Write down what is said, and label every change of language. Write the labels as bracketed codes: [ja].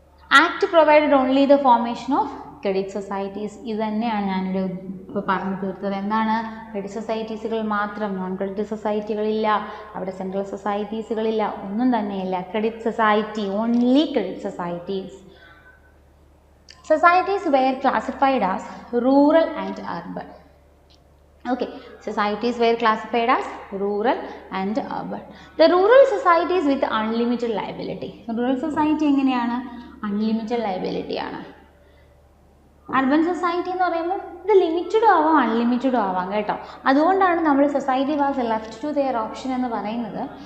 [en] Act provided only the formation of credit societies. [ml] ഇത് തന്നെയാണ് ഞാനിവിടെ ഇപ്പോൾ പറഞ്ഞു തീർത്തത്. എന്താണ്? ക്രെഡിറ്റ് സൊസൈറ്റീസുകൾ മാത്രം, നോൺ ക്രെഡിറ്റ് സൊസൈറ്റികളില്ല, അവിടെ സെൻട്രൽ സൊസൈറ്റീസുകളില്ല, ഒന്നും തന്നെയില്ല. [en] Credit society, only credit societies. Societies were classified as rural and urban. Okay, societies were classified as rural and urban. The rural societies with unlimited liability. Rural society [ml] എങ്ങനെയാണ്? [en] Unlimited liability ആണ്. [ml] Urban society എന്ന് പറയുമ്പോൾ ഇത് ലിമിറ്റഡും ആവാം അൺലിമിറ്റഡും ആവാം കേട്ടോ. അതുകൊണ്ടാണ് നമ്മൾ [en] society was left to their option [ml] എന്ന് പറയുന്നത്.